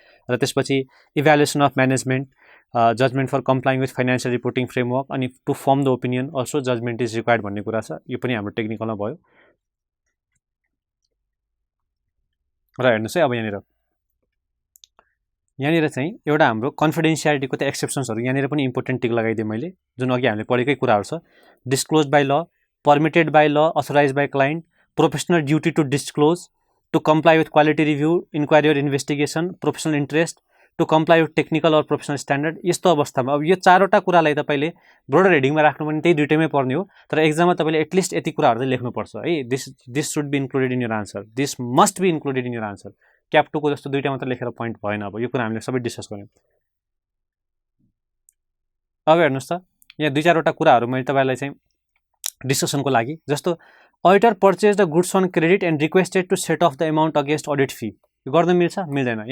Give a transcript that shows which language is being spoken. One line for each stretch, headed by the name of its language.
Nepali: र त्यसपछि
English: evaluation of management, judgement for complying with financial reporting framework, अनि to form the opinion also judgement is required
Nepali: भन्ने कुरा छ। यो पनि हाम्रो टेक्निकलमा भयो। र हेर्नुस् है, अब यहाँनिर चाहिँ एउटा हाम्रो कन्फिडेन्सियालिटीको त एक्सेप्सन्सहरु यहाँनिर पनि इम्पोर्टेन्ट टिक लगाइदिएँ मैले, जुन अघि हामीले पढेकै कुराहरु छ।
English: Disclose by law, permitted by law, authorize by client, professional duty to disclose, to comply with quality review, inquiry or investigation, professional interest, to comply with technical or professional standard.
Nepali: यस्तो अवस्थामा अब यो चारवटा कुरालाई तपाईले ब्रोडर हेडिङमा राख्नु पनि त्यही दुईटैमै पर्ने हो, तर एक्जाममा तपाईले एटलिस्ट यति कुराहरु चाहिँ लेख्नुपर्छ है।
English: This should be included in your answer, this must be included in your answer.
Nepali: Cap 2 को जस्तो दुईटा मात्र लेखेर पोइन्ट भएन। अब यो कुरा हामीले सबै डिस्कस गर्यौं। अब हेर्नुस् त, यहाँ दुई चारवटा कुराहरु मैले तपाईलाई चाहिँ डिस्कसनको लागि, जस्तो
English: auditor purchase the goods on credit and requested to set off the amount against audit fee,
Nepali: यो गर्न मिल्छ मिल्दैन?